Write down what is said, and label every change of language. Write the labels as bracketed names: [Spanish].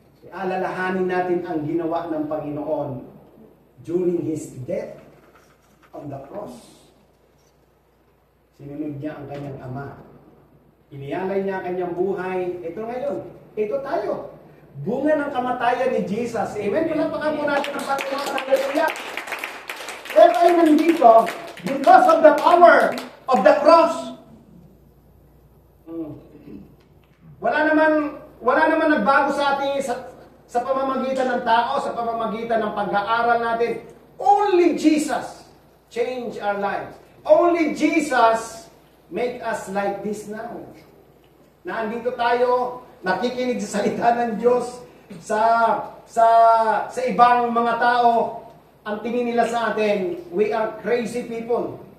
[Filipino] Alalahanin natin ang ginawa ng Panginoon [English] during His death on the cross. [Filipino] Sinunod niya ang kanyang Ama. Inialay niya ang kanyang buhay. Ito ngayon, ito tayo. Bunga ng kamatayan ni Jesus. Amen? Palapakan po natin ang Panginoon. Hallelujah! Kaya tayo nandito [English] because of the power of the cross. [Filipino] Wala naman nagbago sa ating sa pamamagitan ng tao, sa pamamagitan ng pag-aaral natin. [English] Only Jesus change our lives. Only Jesus make us like this now. [Filipino] Na andito tayo, nakikinig sa salita ng Diyos, sa ibang mga tao, ang tingin nila sa atin, [English] we are crazy people.